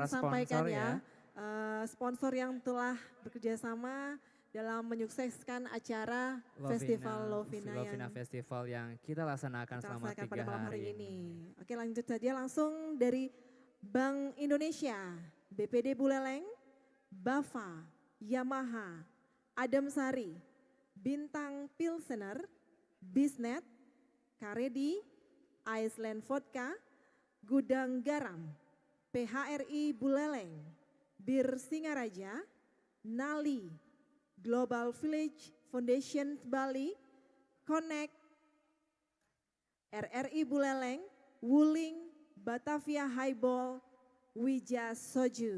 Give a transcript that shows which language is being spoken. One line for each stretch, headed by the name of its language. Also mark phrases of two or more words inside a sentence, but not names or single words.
Indonesian: sampaikan sponsor ya. Sponsor yang telah bekerja sama dalam menyukseskan acara Festival Lovina yang Festival yang kita laksanakan kita selama laksanakan 3 pada malam hari hari ini. Oke, lanjut saja langsung dari Bank Indonesia, BPD Buleleng, Bafa, Yamaha, Adem Sari, Bintang Pilsener, Bisnet, Karedi, Iceland Vodka, Gudang Garam, PHRI Buleleng, Bir Singaraja, Nali, Global Village Foundation Bali, Connect, RRI Buleleng, Wuling, Batavia Highball, Wija Soju.